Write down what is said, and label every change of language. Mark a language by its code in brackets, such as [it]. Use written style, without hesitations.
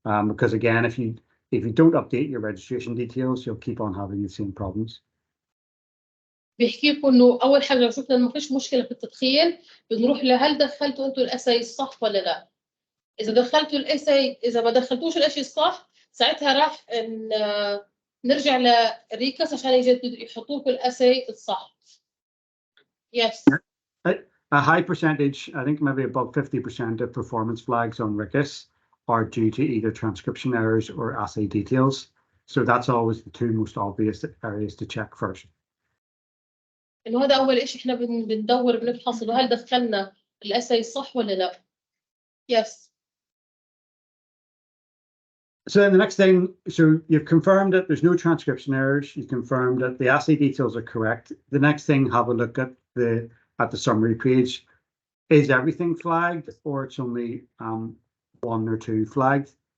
[en] Because again, if you don't update your registration details, you'll keep on having the same problems. [ar] بيحكي لكم انه اول حاجه لو شفنا انه ما فيش مشكله في التدخين بنروح لهل دخلتوا انتوا الاساي الصح ولا لا. اذا دخلتوا الاساي، اذا ما دخلتوش الاشي الصح ساعتها راح نرجع لريكاس عشان يحطوا لكم الاساي الصح. [en] Yes. A high percentage, I think maybe above 50% of performance flags on RIQAS are due to either transcription errors or assay details. So that's always the two most obvious areas to check first. [ar] انه هذا اول شيء احنا بندور بنفحص انه هل دخلنا الاساي الصح ولا لا. [en] Yes. So then the next thing, so you've confirmed that there's no transcription errors, you've confirmed that the assay details are correct. The next thing, have a look at the summary page. Is everything flagged or it's only one or two flagged?